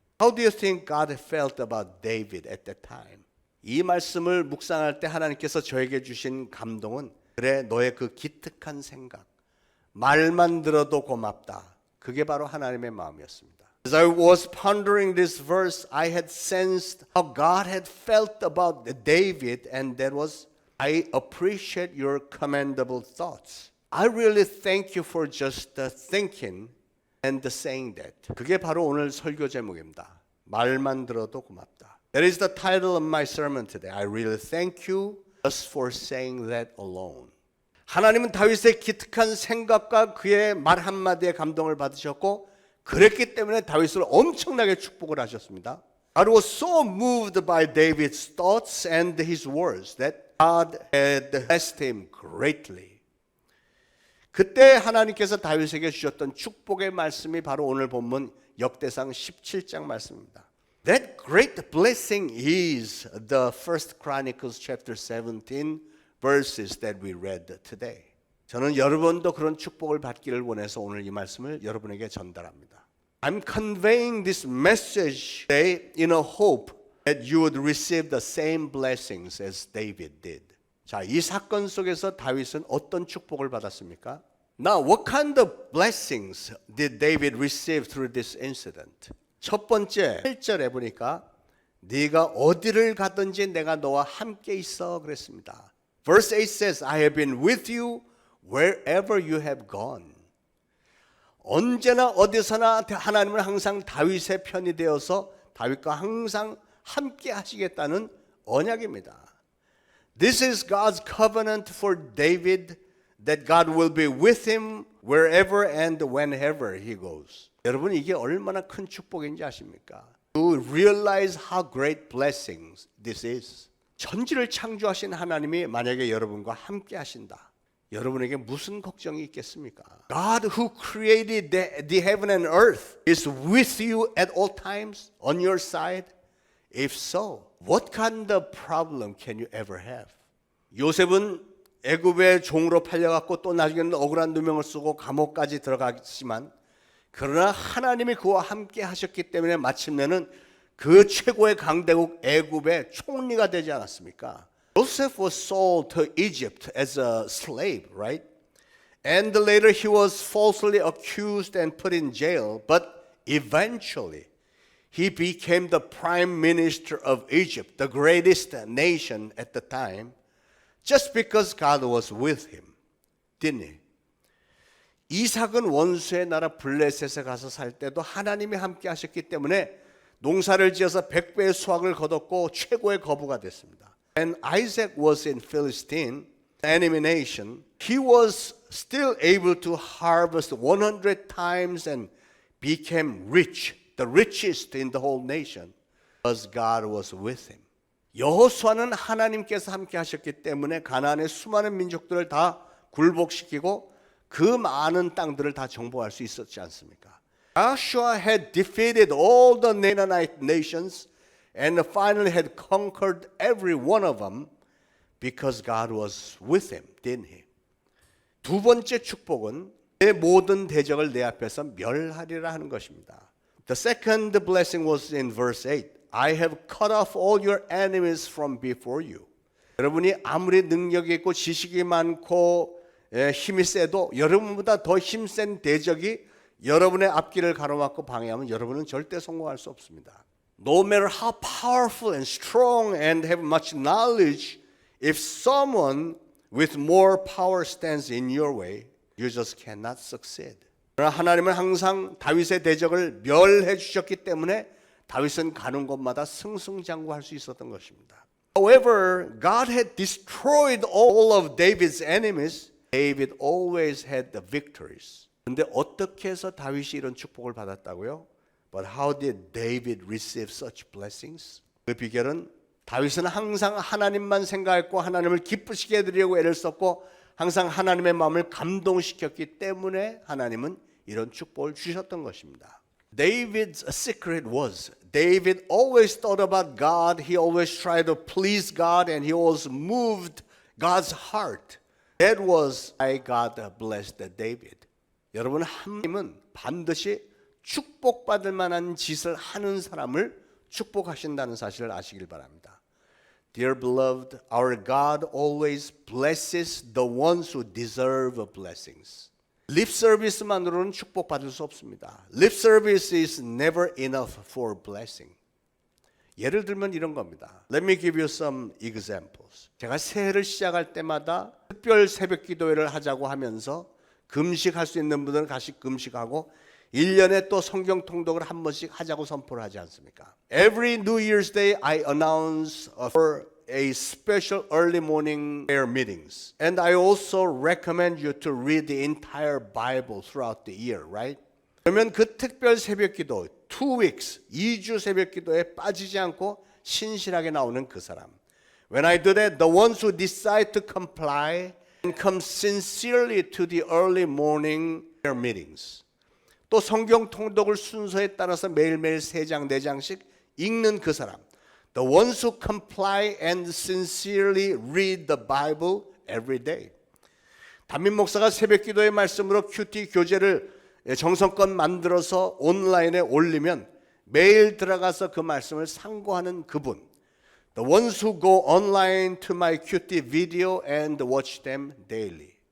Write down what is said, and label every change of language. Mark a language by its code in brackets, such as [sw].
[en] How do you think God felt about David at that time? [ko] 이 말씀을 묵상할 때 하나님께서 저에게 주신 감동은 그래 너의 그 기특한 생각, 말만 들어도 고맙다. 그게 바로 하나님의 마음이었습니다. [en] As I was pondering this verse, I had sensed how God had felt about David, and that was, I appreciate your commendable thoughts. I really thank you for just thinking and saying that. [ko] 그게 바로 오늘 설교 제목입니다. 말만 들어도 고맙다. [en] That is the title of my sermon today. I really thank you just for saying that alone. [ko] 하나님은 다윗의 기특한 생각과 그의 말 한마디에 감동을 받으셨고 그랬기 때문에 다윗을 엄청나게 축복을 하셨습니다. [en] God was so moved by David's thoughts and his words that God had blessed him greatly. [ko] 그때 하나님께서 다윗에게 주셨던 축복의 말씀이 바로 오늘 본문 역대상 17장 말씀입니다. [en] That great blessing is the First Chronicles chapter 17 verses that we read today. [ko] 저는 여러분도 그런 축복을 받기를 원해서 오늘 이 말씀을 여러분에게 전달합니다. [en] I'm conveying this message today in a hope that you would receive the same blessings as David did. [ko] 자, 이 사건 속에서 다윗은 어떤 축복을 받았습니까? [en] Now, what kind of blessings did David receive through this incident? [ko] 첫 번째, 1절에 보니까 네가 어디를 가든지 내가 너와 함께 있어 그랬습니다. [en] Verse 8 says, I have been with you wherever you have gone. [ko] 언제나 어디서나 하나님은 항상 다윗의 편이 되어서 다윗과 항상 함께 하시겠다는 언약입니다. [en] This is God's covenant for David that God will be with him wherever and whenever he goes. [ko] 여러분 이게 얼마나 큰 축복인지 아십니까? [en] To realize how great blessings this is. [ko] 천지를 창조하신 하나님이 만약에 여러분과 함께 하신다. 여러분에게 무슨 걱정이 있겠습니까? [en] God who created the heaven and earth is with you at all times on your side. If so, what kind of problem can you ever have? [ko] 요셉은 애굽의 종으로 팔려갔고 또 나중에는 억울한 누명을 쓰고 감옥까지 들어갔지만 그러나 하나님이 그와 함께 하셨기 때문에 마침내는 그 최고의 강대국 애굽의 총리가 되지 않았습니까? [en] Joseph was sold to Egypt as a slave, right? And later he was falsely accused and put in jail, but eventually he became the prime minister of Egypt, the greatest nation at the time, just because God was with him, didn't he? [ko] 이삭은 원수의 나라 블레셋에 가서 살 때도 하나님이 함께 하셨기 때문에 농사를 지어서 100배의 수확을 거뒀고 최고의 거부가 됐습니다. [en] And Isaac was in Philistine, enemy nation. He was still able to harvest 100 times and became rich, the richest in the whole nation, because God was with him. [ko] 여호수아는 하나님께서 함께 하셨기 때문에 가나안의 수많은 민족들을 다 굴복시키고 그 많은 땅들을 다 정복할 수 있었지 않습니까? [en] Joshua had defeated all the Canaanite nations and finally had conquered every one of them because God was with him, didn't he? [ko] 두 번째 축복은 내 모든 대적을 내 앞에서 멸하리라 하는 것입니다. [en] The second blessing was in verse 8. I have cut off all your enemies from before you. [ko] 여러분이 아무리 능력이 있고 지식이 많고 힘이 세도 여러분보다 더 힘센 대적이 여러분의 앞길을 가로막고 방해하면 여러분은 절대 성공할 수 없습니다. [en] No matter how powerful and strong and have much knowledge, if someone with more power stands in your way, you just cannot succeed. [ko] 그러나 하나님은 항상 다윗의 대적을 멸해 주셨기 때문에 다윗은 가는 곳마다 승승장구할 수 있었던 것입니다. [en] However, God had destroyed all of David's enemies. David always had the victories. [ko] 근데 어떻게 해서 다윗이 이런 축복을 받았다고요? [en] But how did David receive such blessings? [ko] 그 비결은 다윗은 항상 하나님만 생각했고 하나님을 기쁘시게 해드리려고 애를 썼고 항상 하나님의 마음을 감동시켰기 때문에 하나님은 이런 축복을 주셨던 것입니다. [en] David's secret was David always thought about God. He always tried to please God and he always moved God's heart. That was why God blessed David. [ko] 여러분, 하나님은 반드시 축복받을 만한 짓을 하는 사람을 축복하신다는 사실을 아시길 바랍니다. [en] Dear beloved, our God always blesses the ones who deserve blessings. Lip service [ko] 만으로는 축복받을 수 없습니다. [en] Lip service is never enough for blessing. [ko] 예를 들면 이런 겁니다. [en] Let me give you some examples. [ko] 제가 새해를 시작할 때마다 특별 새벽 기도회를 하자고 하면서 금식할 수 있는 분들은 같이 금식하고 1년에 또 성경 통독을 한 번씩 하자고 선포를 하지 않습니까? [en] Every New Year's Day I announce for a special early morning prayer meetings. And I also recommend you to read the entire Bible throughout the year, right? [ko] 그러면 그 특별 새벽 기도 [en] 2 weeks, [ko] 2주 새벽 기도에 빠지지 않고 신실하게 나오는 그 사람. [en] When I do that, the ones who decide to comply and come sincerely to the early morning prayer meetings. [ko] 또 성경 통독을 순서에 따라서 매일매일 3장, 4장씩 읽는 그 사람. [en] The ones who comply and sincerely read the Bible every day. [ko] 담임 목사가 새벽 기도의 말씀으로 큐티 교재를 정성껏 만들어서 온라인에 올리면 매일 들어가서 그 말씀을 상고하는 그분. [en] The ones who go online to my QT video and watch them daily.